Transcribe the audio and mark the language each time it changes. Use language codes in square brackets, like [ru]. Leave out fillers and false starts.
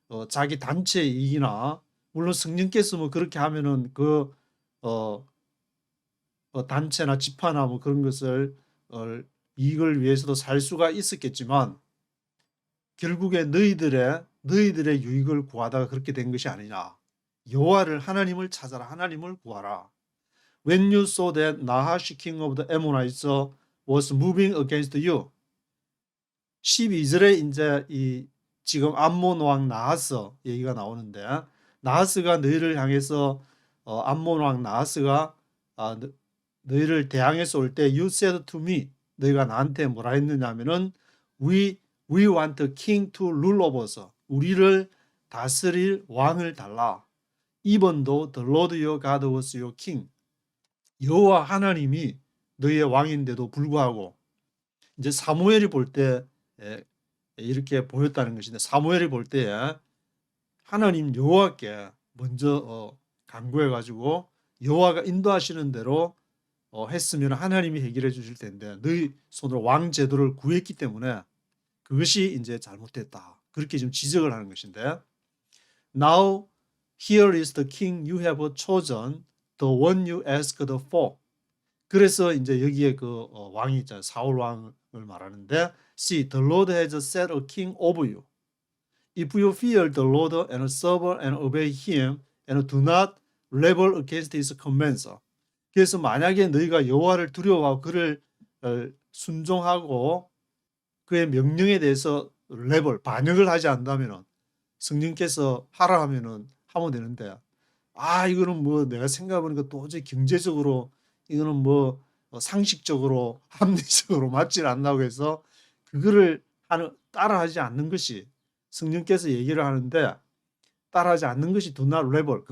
[ko] 자기 단체 이익이나 물론 성령께서 뭐 그렇게 하면은 그 단체나 집화나 뭐 그런 것을 이익을 위해서도 살 수가 있었겠지만 결국에 너희들의 유익을 구하다가 그렇게 된 것이 아니냐. 여호와를 하나님을 찾아라. 하나님을 구하라. [en] When you saw that Nahash king of the Ammonites was moving against you. [ko] 12절에 이제 이 지금 암몬 왕 나하스 얘기가 나오는데 나하스가 너희를 향해서 암몬 왕 나하스가 너희를 대항해서 올 때 [en] you said to me [ko] 너희가 나한테 뭐라 했느냐면은 [en] we want a king to rule over us. [ko] 우리를 다스릴 왕을 달라. [en] Even though the Lord your God was your king. [ko] 여호와 하나님이 너희의 왕인데도 불구하고 이제 사무엘이 볼 때 이렇게 보였다는 것인데 사무엘이 볼 때 하나님 여호와께 먼저 간구해 가지고 여호와가 인도하시는 대로 했으면 하나님이 해결해 주실 텐데 너희 손으로 왕 제도를 구했기 때문에 그것이 이제 잘못됐다. 그렇게 좀 지적을 하는 것인데 [en] Now here is the king you have chosen, the one you asked for. [ko] 그래서 이제 여기에 그 왕이 있잖아요. 사울 왕을 말하는데 [en] See, the Lord has set a king over you. If you fear the Lord and serve and obey him and do not rebel against his commands. [ko] 그래서 만약에 너희가 여호와를 두려워하고 그를 순종하고 그의 명령에 대해서 반역을 하지 않는다면 성령께서 하라 하면은 하면 되는데 이거는 뭐 내가 생각해보니까 도저히 경제적으로 이거는 뭐 상식적으로 합리적으로 맞지 않는다고 해서 그거를 따라하지 않는 것이 성령께서 얘기를 하는데 따라하지 않는 것이 [en] do not rebel.